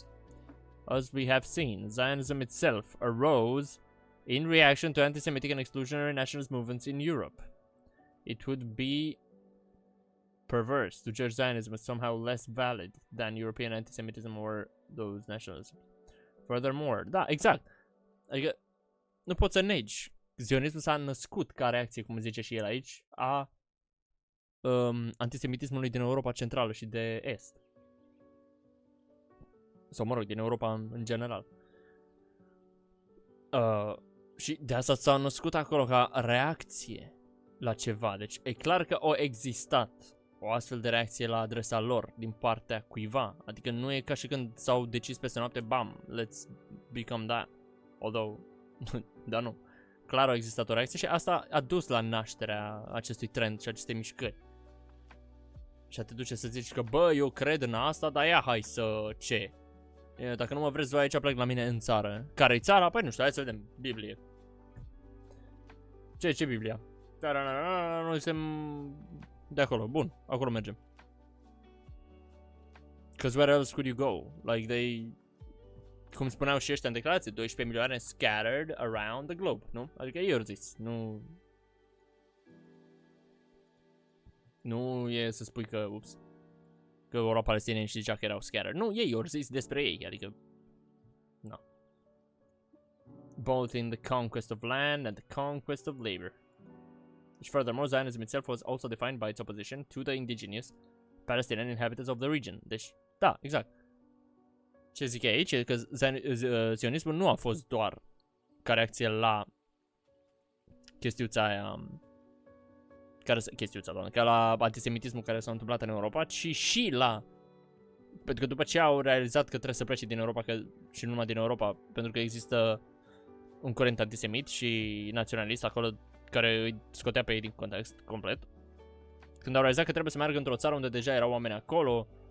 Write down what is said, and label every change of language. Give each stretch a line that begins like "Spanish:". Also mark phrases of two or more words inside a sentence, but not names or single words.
English: As we have seen, Zionism itself arose in reaction to anti-Semitic and exclusionary nationalist movements in Europe. It would be perverse to judge Zionism as somehow less valid than European anti-Semitism or those nationalisms. Furthermore,
Romanian: da, exact. Adică nu poți să negi. Zionismul s-a născut ca reacție, cum zice și el aici, a antisemitismului din Europa Centrală și de Est. Sau, mă rog, din Europa în general. Și de asta s-a născut acolo ca reacție la ceva. Deci e clar că a existat o astfel de reacție la adresa lor din partea cuiva. Adică nu e ca și când s-au decis peste noapte, bam,
English: let's become that. Although,
Romanian: da, nu. Clar a existat o reacție și asta a dus la nașterea acestui trend și acestei mișcări. Și a te duce să zici că, bă, eu cred în asta, dar ia, hai să ce? Dacă nu mă vreți voi aici, plec la mine în țară. Care-i țara? Păi nu știu, hai să vedem. Biblie. Ce Biblia? Noi suntem de acolo. Bun, acolo mergem.
English: Cause where else could you go? Like they...
Romanian: Cum spuneau și ăștia în declarație, 12 milioane
English: scattered around the globe,
Romanian: nu? Adică eu zis, nu... Nu e să spui că, ups, că erau palestinieni și zicea că erau scattered. Nu, ei au zis despre ei, adică...
English: No. Both in the conquest of land and the conquest of labor. Which furthermore, Zionism itself was also defined by its opposition to the indigenous Palestinian inhabitants of the region.
Romanian: Deci, da, exact. Ce zic aici e că zionismul nu a fost doar ca reacție la chestiuța aia, ca la antisemitismul care s-a întâmplat în Europa, ci și la, pentru că după ce au realizat că trebuie să plece din Europa, și nu numai din Europa, pentru că există un curent antisemit și naționalist acolo care îi scotea pe ei din context complet, când au realizat că trebuie să meargă într-o țară unde deja erau oameni acolo,